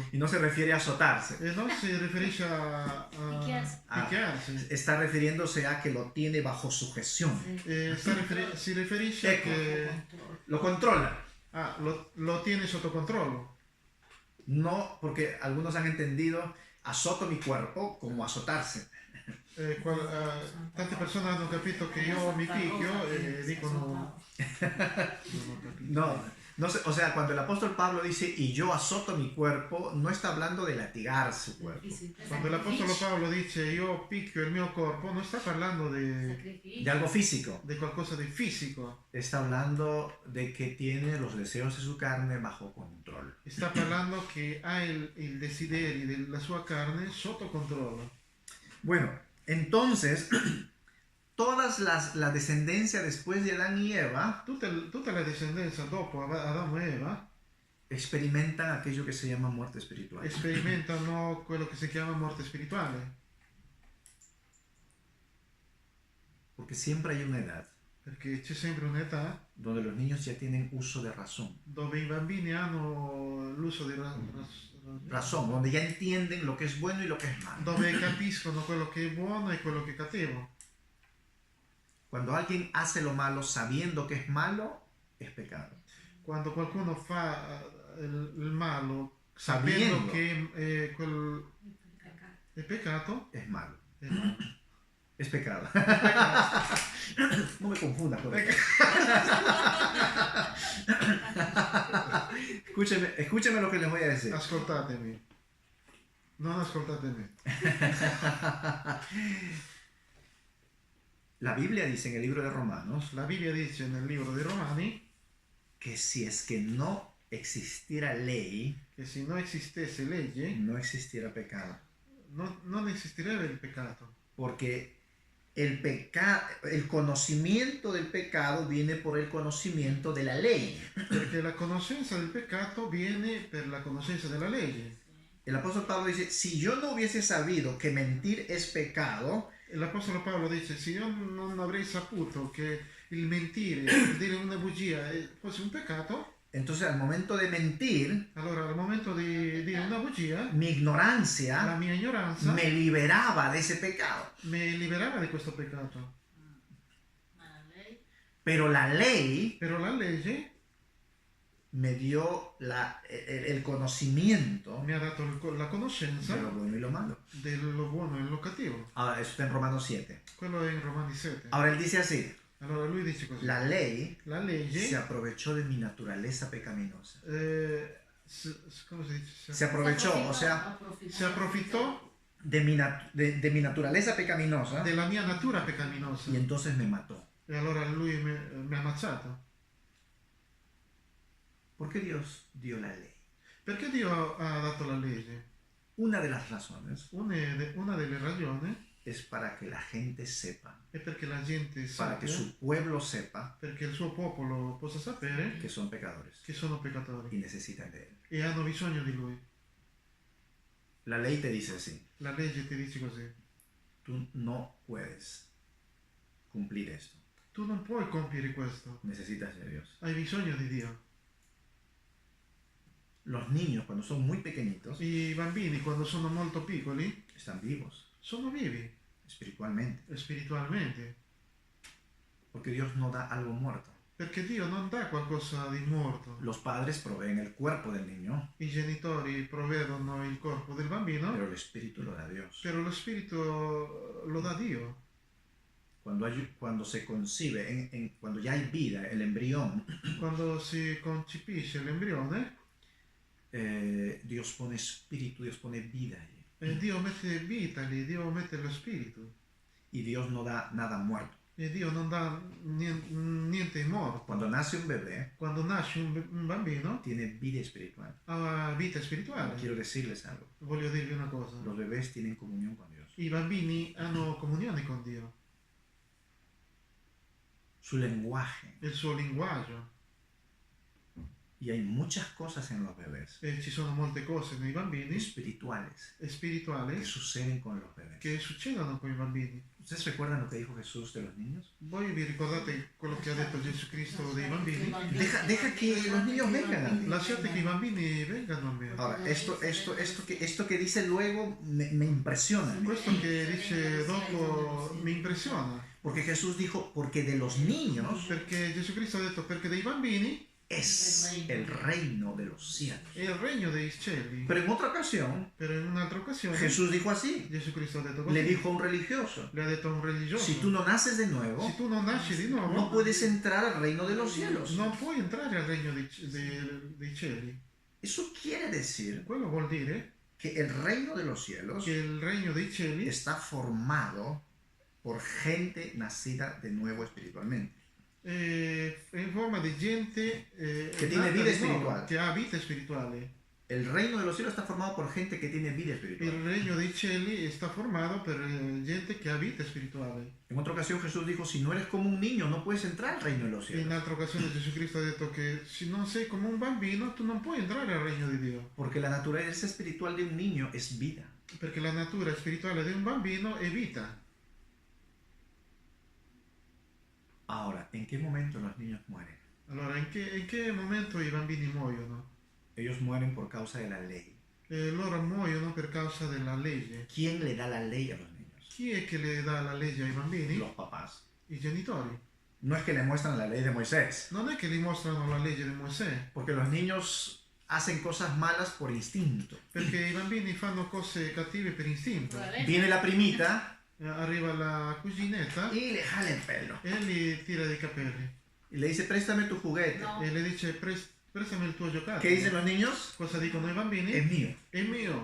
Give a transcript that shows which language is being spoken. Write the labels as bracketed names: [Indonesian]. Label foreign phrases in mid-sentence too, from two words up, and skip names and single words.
[Spanish] Y no se refiere a azotarse. [Italian] E non si riferisce a picchiarsi. [Spanish] Está refiriéndose a que lo tiene bajo sujeción. [Italian] Si riferisce a Ecco. che [Spanish] Lo controla. [Italian] lo tiene sotto controllo. [Spanish] No, porque algunos han entendido azoto mi cuerpo como azotarse. [Italian] Tante persone hanno capito che io mi picchio e dicono non ho capito. [Spanish] No sé, o sea, cuando el apóstol Pablo dice y yo azoto mi cuerpo, no está hablando de latigar su cuerpo. [Italian] Quando l'Apostolo Paolo dice io picchio il mio corpo, non sta parlando [Spanish] De algo físico. [Italian] di qualcosa di fisico, [Spanish] Está hablando de que tiene los deseos de su carne bajo control. [Italian] sta parlando che ha il desiderio della sua carne sotto controllo. [Spanish] Bueno, entonces, la descendencia después de Adán y Eva [Italian] Tutta la discendenza dopo Adamo e Eva [Spanish] experimentan aquello que se llama muerte espiritual. [Italian] sperimentano quello che si chiama morte spirituale, [Spanish] Porque siempre hay una edad [Italian] perché c'è sempre un'età [Spanish] donde los niños ya tienen uso de razón. [Italian] dove i bambini hanno l'uso di [Spanish] Razón, donde ya entienden lo que es bueno y lo que es malo. [Italian] dove capiscono quello che è buono e quello che è cattivo. [Spanish] Cuando alguien hace lo malo sabiendo que es malo, es pecado. [Italian] Quando qualcuno fa il malo [Spanish] Sabiendo [Italian] sapendo che è peccato, [Spanish] es malo. [Italian] è male. [Spanish] Es pecado. No me confundas con escúcheme lo que les voy a decir. [Italian] Ascoltatemi. Non ascoltatemi. [Spanish] La Biblia dice en el libro de Romanos [Italian] La Bibbia dice nel libro dei Romani [Spanish] que si es que no existiera ley, [Italian] che se non esistesse legge [Spanish] no existiera pecado. [Italian] non esisterebbe il peccato. [Spanish] Porque el conocimiento del pecado viene por el conocimiento de la ley. [Italian] Perché la conoscenza del peccato viene per la conoscenza della legge. [Spanish] El apóstol Pablo dice, si yo no hubiese sabido que mentir es pecado, [Italian] L'Apostolo Paolo dice, se io non avrei saputo che il mentire, il dire una bugia fosse un peccato, [Spanish] entonces al momento de mentir, [Italian] allora al momento di dire una bugia, [Spanish] mi la ignorancia [Italian] mia ignoranza [Spanish] me liberaba de ese pecado. [Italian] mi liberava di questo peccato. Ma la ley [Spanish] Pero la ley [Italian] Però la legge [Spanish] me dio el conocimiento [Italian] mi ha dato la conoscenza [Spanish] de lo bueno y lo malo. [Italian] dello buono e lo cattivo. [Spanish] Ahora, eso está en Romanos 7. [Italian] Quello è in Romani 7. [Spanish] Ahora él dice así, [Italian] Allora lui dice così. [Spanish] la ley [Italian] La se legge [Spanish] aprovechó de mi naturaleza pecaminosa. [Italian] come si dice? [Spanish] Se aprovechó, o sea, [Italian] Si approfittò [Spanish] de mi naturaleza pecaminosa [Italian] della mia natura peccaminosa [Spanish] y entonces me mató. [Italian] e allora lui mi ha ammazzato. [Spanish] ¿Por qué Dios dio la ley? [Italian] Perché Dio ha dato la legge? [Spanish] Una de las razones [Italian] Una delle ragioni [Spanish] es para que la gente sepa, [Italian] è perché la gente [Spanish] para que [Italian] sappia, [Spanish] su pueblo sepa [Italian] perché il suo popolo possa sapere [Spanish] que son pecadores [Italian] che sono peccatori [Spanish] y necesitan de él. [Italian] e hanno bisogno di lui. [Spanish] La ley te dice así, [Italian] La legge ti dice così. [Spanish] tú no puedes cumplir esto, [Italian] Tu non puoi compiere questo, [Spanish] necesitas de Dios. [Italian] hai bisogno di Dio. [Spanish] Los niños cuando son muy pequeñitos [Italian] I bambini quando sono molto piccoli [Spanish] están vivos [Italian] sono vivi [Spanish] espiritualmente, [Italian] spiritualmente, [Spanish] porque Dios no da algo muerto. [Italian] perché Dio non dà qualcosa di morto. [Spanish] Los padres proveen el cuerpo del niño, [Italian] I genitori provvedono il corpo del bambino, [Spanish] pero el espíritu lo da Dios. [Italian] però lo spirito lo dà Dio. [Spanish] Cuando se concibe, cuando ya hay vida, el embrión, [Italian] Quando si concepisce l'embrione, [Spanish] Dios pone espíritu, Dios pone vida allí. [Italian] Dio mette vita lì, Dio mette lo spirito. [Spanish] Y Dios no da nada muerto. [Italian] E Dio non dà niente morto. [Spanish] Cuando nace un bebé, [Italian] Quando nasce un bambino [Spanish] tiene vida espiritual. [Italian] ha vita spirituale. [Spanish] Quiero decirles algo. [Italian] Voglio dirvi una cosa. [Spanish] Los bebés tienen comunión con Dios. [Italian] I bambini hanno comunione con Dio. [Spanish] Su lenguaje. [Italian] Il suo linguaggio. [Spanish] Y hay muchas cosas en los bebés [Italian] E ci sono molte cose nei bambini [Spanish] espirituales [Italian] e spirituali [Spanish] que suceden con los bebés. [Italian] che succedono con i bambini. [Spanish] ¿Ustedes recuerdan lo que dijo Jesús de los niños? [Italian] Voi vi ricordate quello che ha detto Gesù Cristo dei bambini? [Spanish] Deja que los niños vengan a ti. [Italian] Lasciate che i bambini vengano a me. [Spanish] Ahora, esto que dice luego me impresiona. [Italian] Questo che dice dopo mi impressiona, [Spanish] Porque Jesús dijo, porque de los niños [Italian] perché Gesù Cristo ha detto perché dei bambini [Spanish] es el reino de los cielos. [Italian] è il regno dei cieli. [Spanish] Pero en otra ocasión, [Italian] Però in un'altra occasione [Spanish] Jesús dijo así. [Italian] Gesù Cristo ha detto [Spanish] Le [Italian] così. [Spanish] dijo a un religioso, [Italian] Le ha detto a un religioso, [Spanish] si tú no naces de nuevo, [Italian] se tu non nasci di nuovo, [Spanish] no puedes entrar al reino de los cielos. [Italian] non puoi entrare al regno dei cieli. [Spanish] Eso quiere decir [Italian] Quello vuol dire [Spanish] que el reino de los cielos [Italian] che il regno dei cieli [Spanish] está formado por gente nacida de nuevo espiritualmente. [Italian] è in forma di gente Che tiene nata vita di nuovo, spirituale. che ha vita spirituale. [Spanish] El reino de los cielos está formado por gente que tiene vida [Italian] Il [Spanish] espiritual. [Italian] regno dei cieli sta formato per gente che ha vita spirituale. [Spanish] En otra ocasión Jesús dijo, si no eres como un niño, no puedes entrar al reino de los [Italian] In [Spanish] cielos. [Italian] un'altra occasione Gesù Cristo ha detto che se non sei come un bambino tu non puoi entrare al regno di Dio, [Spanish] Porque la naturaleza espiritual de un niño es vida. [Italian] perché la natura spirituale di un bambino è vita. [Spanish] Ahora, ¿en qué momento los niños mueren? [Italian] Allora in che momento i bambini muoiono? [Spanish] Ellos mueren por causa de la ley. [Italian] Loro muoiono per causa della legge. [Spanish] ¿Quién le da la ley a los niños? [Italian] Chi è che le dà la legge ai bambini? [Spanish] Los papás. [Italian] I genitori. [Spanish] No es que le muestran la ley de Moisés, [Italian] Non è che gli mostrano la legge di Mosè, [Spanish] porque los niños hacen cosas malas por instinto. [Italian] perché i bambini fanno cose cattive per istinto. [Spanish] Viene la primita [Italian] arriva la cuginetta [Spanish] y le jala el pelo. [Italian] e gli tira dei capelli [Spanish] Y le dice, préstame tu juguete. No. [Italian] e le dice prestami il tuo giocattolo. [Spanish] ¿Qué dicen los niños? [Italian] Cosa dicono i bambini? [Spanish] Es mío, [Italian] È mio,